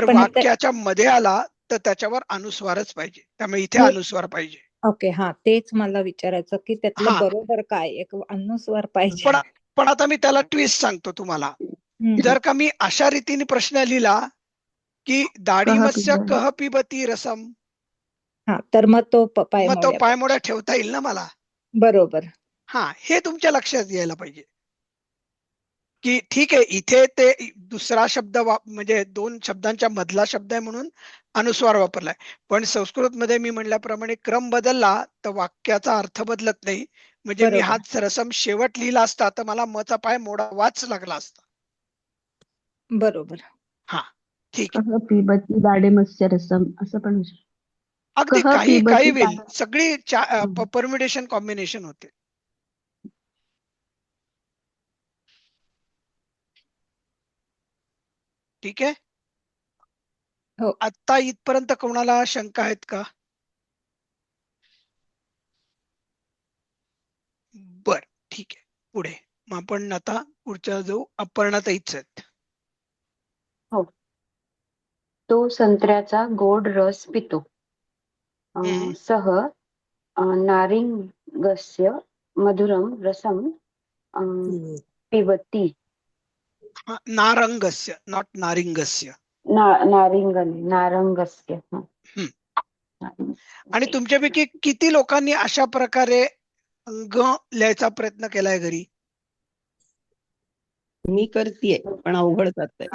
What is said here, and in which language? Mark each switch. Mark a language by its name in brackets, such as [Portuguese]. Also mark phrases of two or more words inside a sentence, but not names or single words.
[Marathi] पण आता वाक्याच्या मध्ये आला तर त्याच्यावर अनुस्वारच पाहिजे, त्यामुळे इथे हो, अनुस्वार पाहिजे. ओके, हा तेच मला विचारायचं की त्यातलं हा, बरोबर काय, एक अनुस्वार पाहिजे. पण पण आता मी त्याला ट्विस्ट सांगतो तुम्हाला. जर का मी अशा रीतीने प्रश्न लिहिला की दाढीमत्स्य [Sanskrit] पिबत. कह पिबती रसम, [Marathi] हा, तर मग तो पाय मग तो मोड्या पायमोड्या ठेवता येईल ना मला? बरोबर. हा, हे तुमच्या लक्षात यायला पाहिजे की ठीक आहे, इथे ते दुसरा शब्द म्हणजे दोन शब्दांच्या मधला शब्द आहे म्हणून अनुस्वार वापरलाय, पण संस्कृत मध्ये मी म्हणल्याप्रमाणे क्रम बदलला तर वाक्याचा अर्थ बदलत नाही. म्हणजे मी बरोबर. हाच रसम शेवट लिहिला असता तर मला मचा पाय मोडावाच लागला असता. बरोबर. हा, ठीक आहे. [Sanskrit] कह पिबती दाडे मत्स्य रसम [Marathi] असं पण होऊ शकतं. अगदी [Sanskrit] कह [Marathi] काही काही [Sanskrit] पिबती [Marathi] होईल, सगळी [English] permutation combination [Marathi] होते. ठीक आहे. हो. आता इथपर्यंत कोणाला शंका आहेत का? बर, ठीक आहे. पुढे मग आपण आता पुढच्या जाऊ. अपर्णाताईच आहेत. हो. तो संत्र्याचा गोड रस पितो. हम्म. [Sanskrit] सह नारिंगस्य मधुरम रसम पिबती. हा, नारंगस्य, नॉट नारिंगस्य. नारंगस्य. [Marathi] आणि तुमच्यापैकी किती लोकांनी अशा प्रकारे ग लिहायचा प्रयत्न केलाय घरी? मी करतेय पण अवघड जात